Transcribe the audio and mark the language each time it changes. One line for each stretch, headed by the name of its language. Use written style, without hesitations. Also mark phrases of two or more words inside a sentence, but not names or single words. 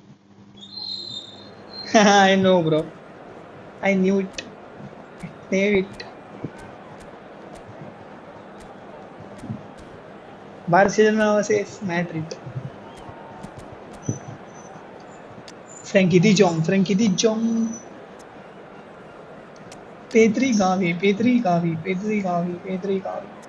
English: I know, bro. I knew it. Knew it. Barcelona versus Madrid. Frankie de Jong. Frankie de Jong. Pedri Gavi. Pedri Gavi. Pedri Gavi. Pedri Gavi.